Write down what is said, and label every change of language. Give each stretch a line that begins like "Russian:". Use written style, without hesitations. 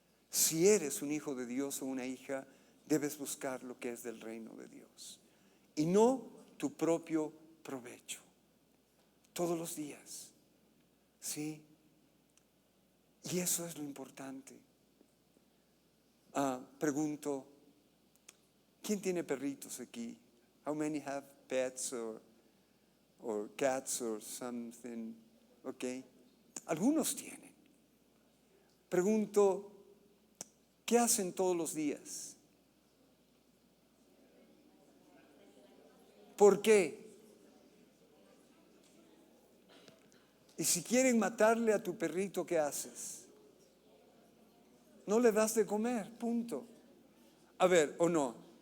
Spanish: Si eres un hijo de Dios o una hija, debes buscar lo que es del reino de Dios y no tu propio provecho. Todos los días. ¿Sí? Y eso es lo importante. Pregunto, ¿quién tiene perritos aquí?
English: How many have pets or cats or something?
Spanish: Okay. Algunos tienen. Pregunto, ¿qué hacen todos los días? ¿Por qué? Y si quieren matarle a tu perrito, ¿qué haces? No le das de comer, punto. A ver, ¿o no?